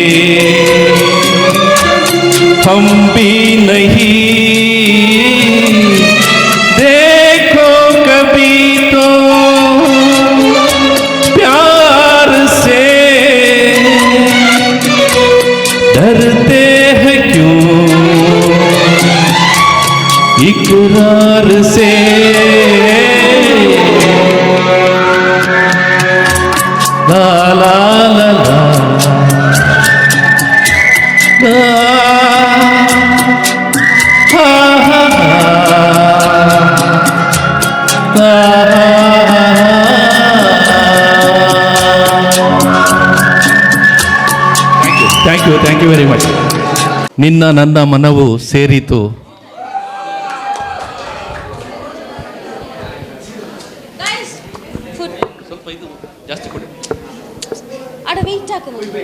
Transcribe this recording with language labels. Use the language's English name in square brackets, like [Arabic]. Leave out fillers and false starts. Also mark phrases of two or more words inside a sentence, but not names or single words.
[Hindi] हम भी नहीं, देखो कभी तो प्यार से, डरते हैं क्यों इकरार से, ला ला ला ला ला, हा हा [English] thank you very much. [Kannada] ನಿನ್ನ ನನ್ನ ಮನವು ಸೇರಿತು. ಸ್ವಲ್ಪ ಇದು ಜಾಸ್ತಿ ಕೊಡಿ. ಅಡ ವೆಯ್ಟ್ ಹಾಕು.